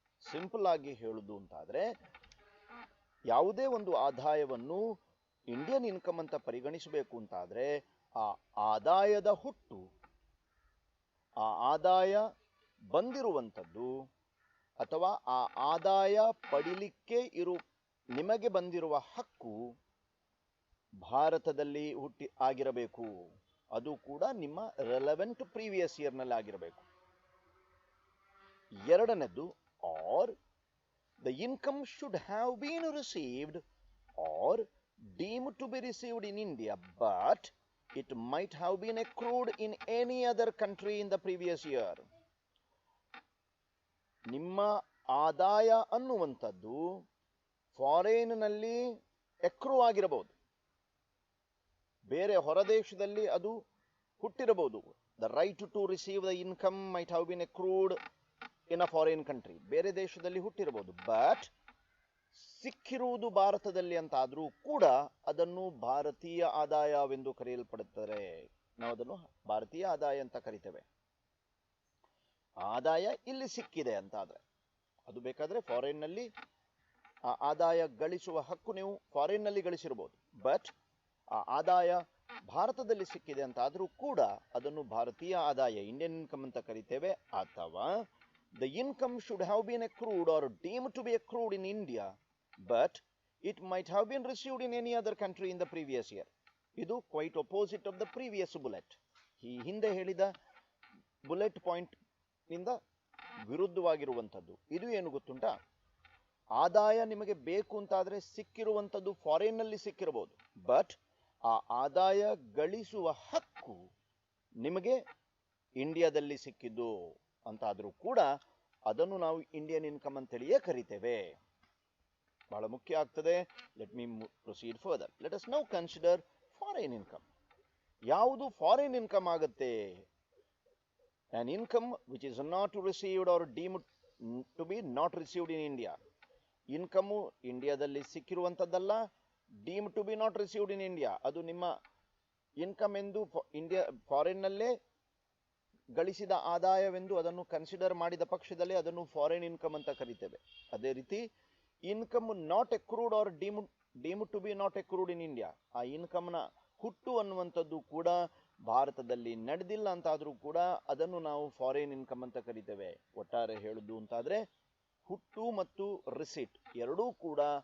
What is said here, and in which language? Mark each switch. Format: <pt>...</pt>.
<kn>Simple ಆಗಿ ಹೇಳುವುದು ಅಂತಾದರೆ, ಯಾವುದೇ ಒಂದು ಆದಾಯವನ್ನು ಇಂಡಿಯನ್ ಇನ್ಕಮ್ ಅಂತ ಪರಿಗಣಿಸಬೇಕು ಅಂತಾದರೆ, ಆ ಆದಾಯದ ಹುಟ್ಟು, ಆ ಆದಾಯ ಬಂದಿರುವಂಥದ್ದು ಅಥವಾ ಆ ಆದಾಯ ಪಡಿಲಿಕ್ಕೆ ನಿಮಗೆ ಬಂದಿರುವ ಹಕ್ಕು ಭಾರತದಲ್ಲಿ ಆಗಿರಬೇಕು. ಅದು ಕೂಡ ನಿಮ್ಮ ರೆಲೆವೆಂಟ್ ಪ್ರೀವಿಯಸ್ ಇಯರ್ನಲ್ಲಿ ಆಗಿರಬೇಕು. ಎರಡನೇದು,</kn> <en>Or the income should have been received or deemed to be received in India, but it might have been accrued in any other country in the previous year.</en> <kn>ನಿಮ್ಮ ಆದಾಯ ಅನ್ನುವಂಥದ್ದು ಫಾರಿನ್ನಲ್ಲಿ ಎಕ್ರೂ ಆಗಿರಬಹುದು, ಬೇರೆ ಹೊರದೇಶದಲ್ಲಿ ಅದು ಹುಟ್ಟಿರಬಹುದು.</kn> <en>the right to receive the income might have been accrued in a foreign country,</en> <kn>ಬೇರೆ ದೇಶದಲ್ಲಿ ಹುಟ್ಟಿರಬಹುದು. But ಸಿಕ್ಕಿರುವುದು ಭಾರತದಲ್ಲಿ ಅಂತ ಆದರೂ ಕೂಡ ಅದನ್ನು ಭಾರತೀಯ ಆದಾಯವೆಂದು ಕರೆಯಲ್ಪಡುತ್ತದೆ. ನಾವು ಅದನ್ನು ಭಾರತೀಯ ಆದಾಯ ಅಂತ ಕರಿತೇವೆ. ಆದಾಯ ಇಲ್ಲಿ ಸಿಕ್ಕಿದೆ ಅಂತ ಆದರೆ, ಅದು ಬೇಕಾದರೆ ಫಾರಿನ್ನಲ್ಲಿ ಆ ಆದಾಯ ಗಳಿಸುವ ಹಕ್ಕು ನೀವು ಫಾರಿನ್ನಲ್ಲಿ ಗಳಿಸಿರಬಹುದು. ಬಟ್ ಆ ಆದಾಯ ಭಾರತದಲ್ಲಿ ಸಿಕ್ಕಿದೆ ಅಂತ ಆದರೂ ಕೂಡ ಅದನ್ನು ಭಾರತೀಯ ಆದಾಯ, ಇಂಡಿಯನ್ ಇನ್ಕಮ್ ಅಂತ ಕರಿತೇವೆ. ಅಥವಾ</kn> <en>the income should have been accrued or deemed to be accrued in India, but it might have been received in any other country in the previous year.</en> <kn>ಇದು</kn> <en>quite opposite of the previous bullet.</en> <kn>ಈ ಹಿಂದೆ ಹೇಳಿದ bullet point ನಿಂದ ವಿರುದ್ಧವಾಗಿರುವಂಥದ್ದು. ಇದು ಏನು ಗೊತ್ತುಂಟಾ, ಆದಾಯ ನಿಮಗೆ ಬೇಕು ಅಂತಾದರೆ ಸಿಕ್ಕಿರುವಂಥದ್ದು ಫಾರಿನ್ನಲ್ಲಿ ಸಿಕ್ಕಿರಬಹುದು, ಬಟ್ ಆ ಆದಾಯ ಗಳಿಸುವ ಹಕ್ಕು ನಿಮಗೆ ಇಂಡಿಯಾದಲ್ಲಿ ಸಿಕ್ಕಿದ್ದು ಅಂತಾದರೂ ಕೂಡ ಅದನ್ನು ನಾವು ಇಂಡಿಯನ್ ಇನ್ಕಮ್ ಅಂತೇಳಿಯೇ ಕರಿತೇವೆ. ಬಹಳ ಮುಖ್ಯ ಆಗ್ತದೆ.</kn> <en>Let me proceed further. Let us now consider foreign income.</en> <kn>ಯಾವುದು ಫಾರಿನ್ ಇನ್ಕಮ್ ಆಗುತ್ತೆ?</kn> <en>an income which is not received or deemed to be not received in India.</en> <kn>Income ಇಂಡಿಯಾದಲ್ಲಿ ಸಿಕ್ಕಿರುವಂಥದ್ದಲ್ಲ,</kn> <en>Deemed to be not received in India.</en> <kn>ಅದು ನಿಮ್ಮ income ಎಂದು ಫಾರಿನ್ನಲ್ಲೇ ಗಳಿಸಿದ ಆದಾಯವೆಂದು ಅದನ್ನು consider ಮಾಡಿದ ಪಕ್ಷದಲ್ಲಿ ಅದನ್ನು ಫಾರಿನ್ ಇನ್ಕಮ್ ಅಂತ ಕರಿತೇವೆ. ಅದೇ ರೀತಿ</kn> <en>income not accrued or deemed to be not accrued in India,</en> <kn>ಆ ಇನ್ಕಮ್ನ ಹುಟ್ಟು ಅನ್ನುವಂಥದ್ದು ಕೂಡ ಭಾರತದಲ್ಲಿ ನಡೆದಿಲ್ಲ ಅಂತಾದರೂ ಕೂಡ ಅದನ್ನು ನಾವು ಫಾರಿನ್ ಇನ್ಕಮ್ ಅಂತ ಕರಿತೇವೆ. ಒಟ್ಟಾರೆ ಹೇಳುವುದು ಅಂತಾದರೆ ಹುಟ್ಟು ಮತ್ತು ರಿಸಿಟ್ ಎರಡೂ ಕೂಡ</kn>